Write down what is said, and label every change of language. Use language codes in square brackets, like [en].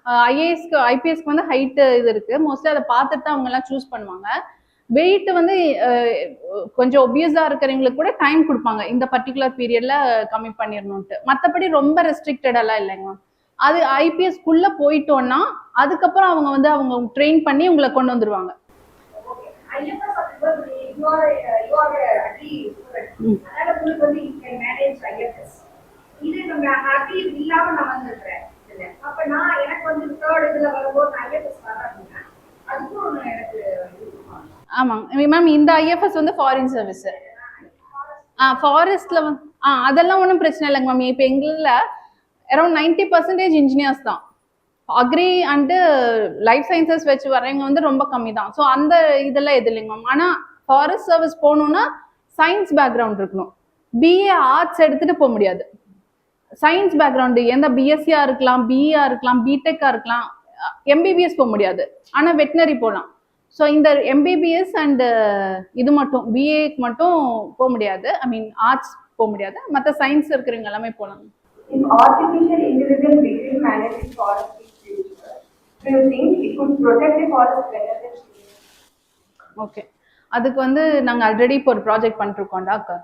[ta] ஐஏஎஸ்க்கு ஐபிஎஸ்க்கு வந்து ஹைட்டு இது இருக்கு, மோஸ்ட்லி அதை பார்த்துட்டு தான் அவங்க எல்லாம் சூஸ் பண்ணுவாங்க. வெயிட் வந்து கொஞ்சம் ஒபியஸா இருக்கிறவங்களுக்கு கூட டைம் கொடுப்பாங்க, இந்த பர்டிகுலர் பீரியட்ல கம்மி பண்ணிடணும்ட்டு. மற்றபடி ரொம்ப ரெஸ்ட்ரிக்டடெல்லாம் இல்லைங்க மேம். அது ஐபிஎஸ்க்குள்ள போயிட்டோம்னா அதுக்கப்புறம் அவங்க வந்து அவங்க ட்ரெயின் பண்ணி உங்களை கொண்டு வந்துருவாங்க. [en] IFS அப்படிங்கும்போது you are a agree student. [ta] அதனால உங்களுக்கு வந்து [en] you can manage IFS. [ta] இது நம்ம happy இல்லாம நான் வந்திருக்கிறேன் இல்ல. அப்ப நான் எனக்கு வந்து third இதுல வரும்போது நான் IFS வரேன் அப்படின்னா அதுக்கும் ஒன்று எனக்கு ஆமாங்க மேம். இந்த ஐஎஃப்எஸ் வந்து ஃபாரின் சர்வீஸ். ஃபாரஸ்ட்ல வந்து அதெல்லாம் ஒன்றும் பிரச்சனை இல்லைங்க மேம். இப்போ எங்களில் அரௌண்ட் 90% இன்ஜினியர்ஸ் தான். அக்ரி அண்டு லைஃப் சயின்சஸ் வச்சு வரவங்க வந்து ரொம்ப கம்மி தான். ஸோ அந்த இதெல்லாம் எது இல்லைங்க மேம். ஆனால் ஃபாரஸ்ட் சர்வீஸ் போகணுன்னா சயின்ஸ் பேக்ரவுண்ட் இருக்கணும். பிஏ ஆர்ட்ஸ் எடுத்துகிட்டு போக முடியாது. சயின்ஸ் பேக்ரவுண்டு எந்த பிஎஸ்சியாக இருக்கலாம், பிஇஆ இருக்கலாம், பிடெக்காக இருக்கலாம், எம்பிபிஎஸ் போக முடியாது. ஆனால் வெட்டினரி போகலாம். ஸோ இந்த எம்பிபிஎஸ் அண்டு இது மட்டும் பிஏக்கு மட்டும் போக முடியாது. ஐ மீன் ஆர்ட்ஸ் போக முடியாது. மற்ற சயின்ஸ் இருக்கிறவங்க எல்லாமே போகலாம். [en] If artificial intelligence became managing forest in future, do you think it could protect the forest better than humans? [ta] Okay, அதுக்கு வந்து நாங்கள் ஆல்ரெடி இப்போ ஒரு ப்ராஜெக்ட் பண்ணிருக்கோம்டா.